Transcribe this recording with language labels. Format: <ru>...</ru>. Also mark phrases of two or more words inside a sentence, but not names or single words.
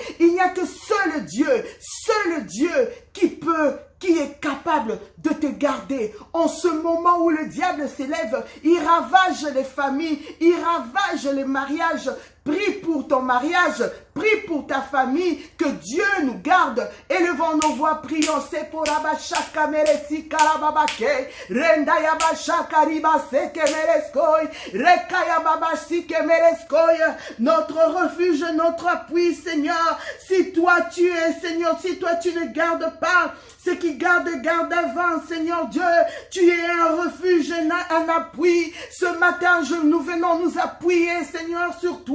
<fr>Il n'y a que seul Dieu qui est capable de te garder. En ce moment où le diable s'élève, il ravage les familles, il ravage les mariages. Prie pour ton mariage, prie pour ta famille, que Dieu nous garde. Élevons nos voix, prions. C'est pour Abashaka Meresi Karababake, Renda Yabashaka Ribase Kemereskoy, Rekaya Babashi Kemereskoy, notre refuge, notre appui, Seigneur. Si toi tu es, Seigneur, si toi tu ne gardes pas, ce qui garde avant, Seigneur Dieu, tu es un refuge, un appui. Ce matin, nous venons nous appuyer, Seigneur, sur toi.</fr>